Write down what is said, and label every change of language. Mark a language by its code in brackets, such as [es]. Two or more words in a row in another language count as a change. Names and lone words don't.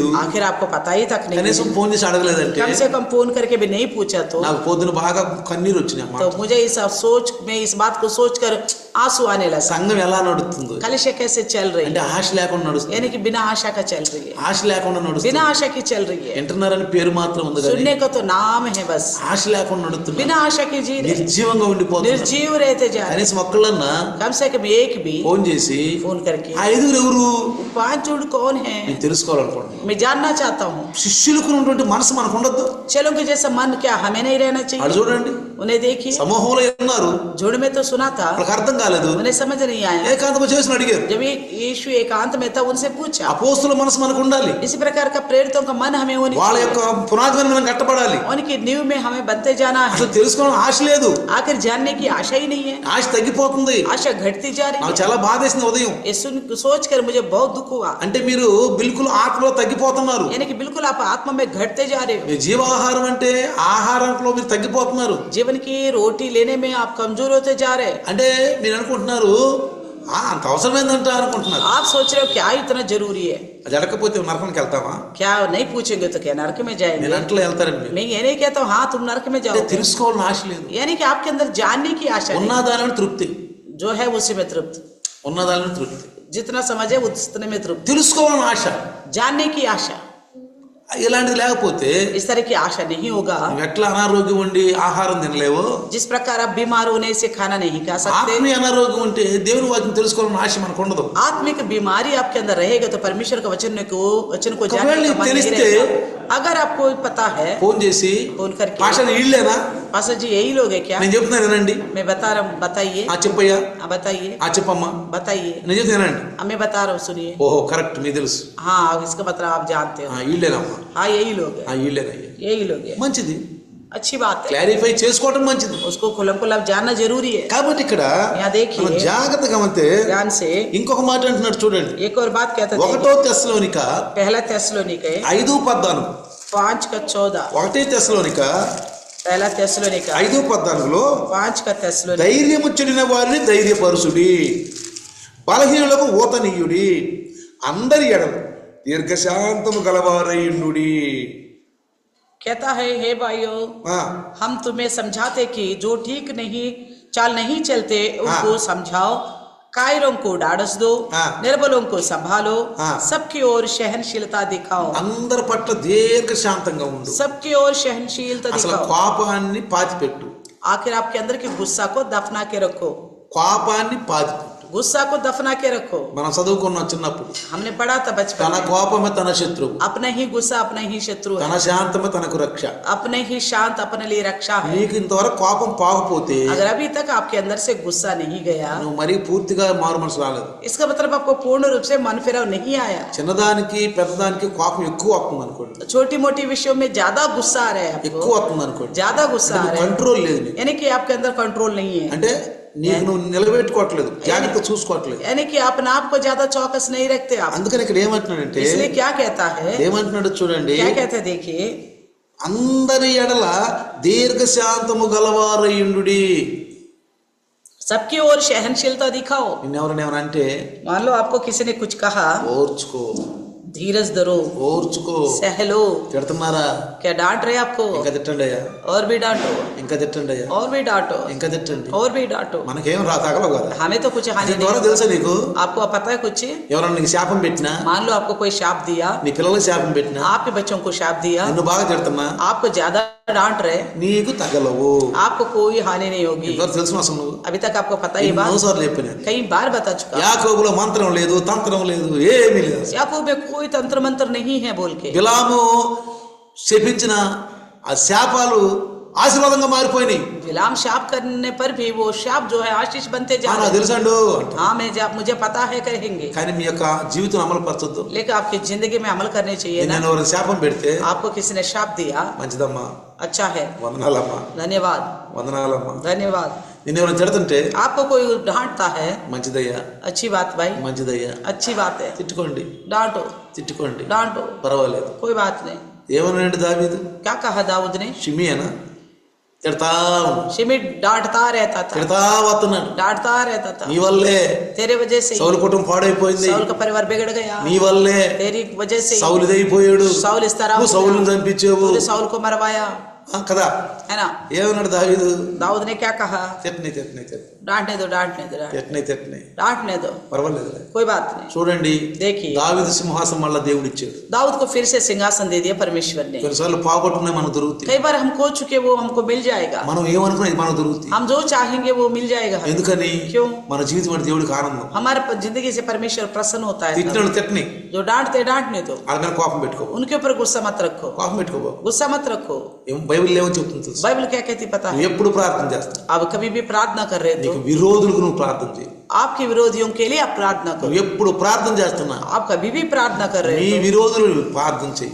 [hi] आखिर आपको पता ही तक नहीं. [te] కనీసం ఫోన్ చేసి అడగలేదంటే [hi] कम से कम फोन करके भी नहीं पूछा तो [te] నాకు పొద్దున బాగా కన్నీరు వచ్చినాయి అమ్మా. [hi] मुझे मैं इस बात को सोच कर आंसू आने लगा. [te] సంఘం ఎలా నడుస్తుందో, [hi] कलिशा कैसे चल रही [te] అంటే [hi] है, [te] ఆశ లేకుండా నడుస్తుంది. [hi] यानी कि बिना आशा का चल रही है, [te] ఆశ లేకుండా [hi] बिना [te] నడుస్తుంది. [hi] आशा की चल रही है. [te] వింటున్నారని పేరు మాత్రం ఉంది కానీ [hi] सुनने का तो नाम है बस, [te] ఆశ లేకుండా నడుస్తుంది. [hi] बिना आशा के जी रहे, [te] నిర్జీవంగా ఉండిపోతుంది. [hi] निर्जीव रहते जा रहे. [te] కనీసం ఒక్కళ్ళన్నా [hi] कम से कम एक भी [te] ఫోన్ చేసి [hi] फोन करके [te] ఆ 5 ఎవరు [hi] 5 झुंड कौन है [te] నేను తెలుసుకోవాలనుకోండి. [hi] मैं जानना चाहता हूँ. [te] శిష్యులకు ఉన్నటువంటి మనసు మనకు ఉండొద్దు. [hi] चलो के जैसा मन क्या हमें नहीं रहना [te] అటు [hi] चाहिए. [te] చూడండి, [hi] उन्हें देखिए, [te] సమూహంలో ఉన్నారు, [hi] झुंड में तो सुना था, [te] వాళ్ళకి అర్థం కాలేదు, [hi] उन्हें समझ नहीं आया. [te] ఏకాంతము చేసిన అడిగారు. [hi] जब यीशु एकांत में था उनसे पूछा. [te] అపోస్తుల మనసు మనకు ఉండాలి. [hi] इसी प्रकार का प्रेरितों का मन हमें होनी [te] వాళ్ళ [hi] चाहिए. [te] యొక్క పునాది మీద మనం కట్టబడాలి. [hi] उनकी नींव में हमें बनते जाना है. [te] అసలు తెలుసుకోవాలని ఆశ లేదు, [hi] आखिर जानने की आशा ही नहीं है, [te] ఆశ తగ్గిపోతుంది. [hi] आशा घटती जा रही [te] నాకు [hi] है. [te] చాలా బాధేసింది ఉదయం. [hi] ये सोच कर मुझे बहुत दुख हुआ. [te] అంటే మీరు బిల్కుల్ ఆత్మలో తగ్గిపోతున్నారు. [hi] यानी कि बिल्कुल आप आत्मा में घटते जा रहे हो. [te] మీ జీవాహారం అంటే ఆహారంలో మీరు తగ్గిపోతున్నారు. [hi] जीवन की रोटी लेने में आप कमजोर होते जा रहे हैं. [te] అంటే మీరు అనుకుంటున్నారు అంత అవసరమైందంట అనుకుంటున్నారు. [hi] आप सोच रहे हो क्या इतना जरूरी है. [te] జరగకపోతే నరకానికి వెళ్తామా? [hi] क्या नहीं पूछेंगे तो क्या नरक में जाएंगे? [te] నేను అంటలో వెళ్తారండి మీరు. [hi] मैं ये नहीं कहता हूँ हाँ तुम नरक में [te] అంటే [hi] जाओ, [te] తెలుసుకోవాలని ఆశ లేదు. [hi] यानी कि आपके अंदर जानने की आशा नहीं. [te] ఉన్నదాని తృప్తి, [hi] जो है उसी में तृप्त, [te] ఉన్నదాని తృప్తి, [hi] जितना समझे उतने में तृप्त. [te] తెలుసుకోవాలని ఆశ, [hi] जानने की आशा, [te] ఇలాంటిది లేకపోతే [hi] इस तरह की आशा नहीं होगा. [te] నువ్వు ఎట్లా అనారోగ్యం ఉండి ఆహారం తినలేవో, [hi] जिस प्रकार आप बीमार होने से खाना नहीं खा सकते, [te] ఆత్మీయ అనారోగ్యం ఉంటే దేవుని వాక్యం తెలుసుకోవాలని ఆశ మనకు ఉండదు. [hi] आत्मिक बीमारी आपके अंदर रहेगा तो परमेश्वर का वचन को जानने का मन नहीं [te] తెలిస్తే [hi] रहेगा. अगर आपको पता है, [te] ఫోన్ చేసి [hi] फोन करके, [te] పాస్టర్ వీళ్ళేనా [hi] पास्टर जी यही लोग है क्या? [te] నేను చెప్తున్నాను వినండి. [hi] मैं बता रहा हूँ, बताइए. [te] చెప్పయ్యా, [hi] बताइए, [te] చెప్పమ్మా, [hi] बताइए. [te] నేను చెప్తున్నా వినండి. [hi] मैं बता रहा हूँ, सुनिए. [te] ఓహో కరెక్ట్, మీకు తెలుసు. [hi] हाँ, इसका मतलब आप जानते हो. [te] వీళ్ళేనమ్మా, [hi] हाँ यही लोग है, [te] వీళ్ళేనయ్యా. [hi] यही लोग है. [te] మంచిది, [hi] अच्छी बात है, [te] క్లారిఫై చేసుకోవడం మంచిది. [hi] उसको खुलम खुला जानना जरूरी है. [te] కాబట్టి ఇక్కడ [hi] यहाँ देखिए [te] మనం జాగ్రత్తగా గమనిస్తే [hi] ध्यान से [te] ఇంకొక మాట అంటున్నాడు చూడండి. [hi] एक और बात कहता है. [te] 1 తెస్సలోనిక [hi] पहला थेसलोनिके 5:14, 5:14, [te] 1 తెస్సలోనిక [hi] पहला थेसलोनिका [te] 5:14లో [hi] 5:14 [te] ధైర్యము చెడిన వారిని ధైర్యపరుచుడి, బలహీనులకు ఊతనీయుడి, అందరి ఎడల దీర్ఘశాంతము గలవారయుండుడి. [hi] कहता है, हे भाइयों, हम तुम्हें समझाते कि जो ठीक नहीं चलते उनको समझाओ, कायरों को डाढ़स दो, निर्बलों को संभालो, सबकी ओर सहनशीलता दिखाओ. [te] అందరి పట్ల దీర్ఘశాంతంగా ఉండు. [hi] सबकी ओर सहनशीलता [te] అసలు [hi] दिखाओ. [te] కోపాన్ని పాతిపెట్టు. [hi] आखिर आपके अंदर के गुस्सा को दफना के रखो. [te] కోపాన్ని పాతిపెట్టు. [hi] गुस्सा को दफना के रखो. [te] మనం చదువుకున్నాం చిన్నప్పుడు, [hi] हमने पढ़ा था बचपन [te] తన [hi] में, [te] కోపమే తన శత్రువు, [hi] अपना ही गुस्सा अपना ही शत्रु [te] తన [hi] है, [te] శాంతమే తనకు రక్ష. [hi] अपने ही शांत अपने लिए रक्षा है. [te] నీకు ఇంతవరకు కోపం పాకపోతే [hi] अगर अभी तक आपके अंदर से गुस्सा नहीं गया, [te] నువ్వు మరీ పూర్తిగా మారు మనసు రాలేదు. [hi] इसका मतलब आपको पूर्ण रूप से मन फिराव नहीं आया. [te] చిన్నదానికి పెద్దదానికి కోపం ఎక్కువ వస్తుంది అనుకోండి, [hi] छोटी मोटी विषयों में ज्यादा गुस्सा आ रहा है [te] ఎక్కువ [hi] आपको, [te] వస్తుంది అనుకోండి, [hi] ज्यादा गुस्सा आ रहा है, [te] కంట్రోల్ లేదు నీకు. [hi] यानी कि आपके अंदर कंट्रोल नहीं है, [te] అంటే నీకు నువ్వు నిలబెట్టుకోవట్లేదు, జాగ్రత్త చూసుకోవట్లేదు. [hi] यानी कि अपने आप को ज्यादा चौकस नहीं रखते आप. [te] అందుకని ఇక్కడ ఏమంటున్నాడంటే, [hi] इसलिए क्या कहता है, [te] ఏమంటున్నాడు చూడండి, [hi] क्या कहते हैं देखिए, [te] అందరి ఎడల దీర్ఘశాంతము గలవారయుండుడి. [hi] सबकी ओर सहनशीलता दिखाओ. [te] నిన్నెవరైనా అంటే [hi] मान लो आपको किसी ने कुछ कहा, [te] ఓర్చుకో, [hi] धीरज धरो, [te] ఓర్చుకో. [hi] सह लो। [te] తిడుతున్నారా? [hi] क्या डांट रहे आपको? [te] ఇంకా తిట్టండి అయ్యా, [hi] और भी डांटो, [te] ఇంకా తిట్టండి అయ్యా, [hi] और भी डांटो, [te] ఇంకా తిట్టండి. [hi] और भी डांटो। [te] మనకేం తగలవు కదా. [hi] हमें तो कुछ हानि [te] దీని ద్వారా [hi] नहीं। [te] తెలుసా నీకు? [hi] आपको पता है कुछ? [te] ఎవరన్నా నీకు శాపం పెట్టినా, [hi] मान लो आपको कोई शाप दिया, [te] నీ పిల్లలకు శాపం పెట్టినా, [hi] आपके बच्चों को शाप दिया, [te] నిన్ను బాగా తిడుతున్నా, [hi] आपको ज्यादा डांट रहे, [te] నీకు తగలవు. [hi] आपको कोई हानि नहीं होगी। [te] ఇంతవరకు తెలుసు అసలు నువ్వు? [hi] अभी तक आपको पता ही बात [te] ఎన్నోసార్లు చెప్పాను. [hi] कई बार बता चुका। [te] యాకోబులో మంత్రం లేదు, తంత్రం లేదు, ఏమీ లేదు. [hi] याकूब में कोई तंत्र मंत्र नहीं है बोल के। [te] బిలాము శపించిన ఆ శాపాలు ఆశీర్వాదంగా మారిపోయినాయి. [hi] बिलाम शाप करने पर भी वो शाप जो है आशीष बनते जा [te] నాకు [hi] रहे हैं। [te] తెలుసండు. [hi] हाँ मुझे पता है कहेंगे, [te] కానీ మీ యొక్క జీవితం అమలు పరచొద్దు. [hi] लेकिन आपकी जिंदगी में अमल करने चाहिए ना। [te] నేను ఎవరైనా శాపం పెడితే, [hi] आपको किसी ने शाप दिया, [te] మంచిదమ్మా, [hi] अच्छा है, [te] వందనాలమ్మా, [hi] धन्यवाद, [te] వందనాలమ్మా. [hi] धन्यवाद। [te] నిన్ను ఎవరైనా తిడుతుంటే, [hi] आपको कोई डांटता है, [te] మంచిదయ్యా, [hi] अच्छी बात भाई, [te] మంచిదయ్యా, [hi] अच्छी बात है, [te] తిట్టుకోండి, [hi] डांटो, [te] తిట్టుకోండి, [hi] डांटो, [te] పర్వాలేదు. [hi] कोई बात नहीं। [te] ఏమన్నాడు దావీదు? [hi] क्या कहा दाऊद ने? [te] షిమియేనా? తిడతా ఉన్నాడు, [hi] शिमी डांटता रहता था, [te] తిడతా వస్తున్నాడు. [hi] डांटता रहता था। [te] నీ వల్లే [hi] तेरे वजह से [te] సౌలు కుటుంబం పాడైపోయింది, [hi] साउल का परिवार बिगड़ गया, [te] నీ వల్లే [hi] तेरी वजह से [te] సౌలు ఇదైపోయాడు, [hi] साउल इस तरह [te] నువ్వు సౌలుని చంపించావు [hi] तूने साउल को मरवाया, [te] కదా. [hi] है ना। [te] ఏమన్నాడు దావీదు? [hi] दाऊद ने क्या कहा? [te] తిట్టని తిట్టని తిట్టని [hi] डांटने दो, डांटने दो, [te] తిట్టని తిట్టని, [hi] डांटने दो, [te] పర్వాలేదు. [hi] कोई बात नहीं। [te] చూడండి, [hi] देखिए [te] దావీదు సింహాసనం మళ్ళా దేవుడు ఇచ్చాడు. [hi] दाऊद को फिर से सिंहासन दे दिया परमेश्वर ने। [te] కొన్నిసార్లు పోగొట్టుకునే మనకు దొరుకుతాయి. [hi] कई बार हम खो चुके वो हमको मिल जाएगा, [te] మనం ఏమనుకున్నా మనకు దొరుకుతాయి. [hi] हम जो चाहेंगे वो मिल जाएगा। [te] ఎందుకని? [hi] क्यों? [te] మన జీవితం అంటే దేవుడికి ఆనందం. [hi] हमारे जिंदगी से परमेश्वर प्रसन्न होता है। [te] తిట్టినోళ్ళు తిట్టని, [hi] जो डांटते डांटने दो, [te] వాళ్ళ మీద కోపం పెట్టుకో, [hi] उनके ऊपर गुस्सा मत रखो, [te] కోపం పెట్టుకోబో. [hi] गुस्सा मत रखो। [te] బైబిల్ ఏమో చెప్తుంది తెలుసు? [hi] बाइबल क्या कहती पता है? [te] నువ్వు ఎప్పుడు ప్రార్థన చేస్తావు, [hi] आप कभी भी प्रार्थना कर रहे [te] నీకు [hi] हो, [te] విరోధులకు నువ్వు ప్రార్థన చేయి. [hi] आपके विरोधियों के लिए आप प्रार्थना करो। [te] నువ్వు ఎప్పుడు ప్రార్థన చేస్తున్నా, [hi] आप कभी भी प्रार्थना कर [te] నీ [hi] रहे हो, [te] విరోధులు ప్రార్థన చేయి.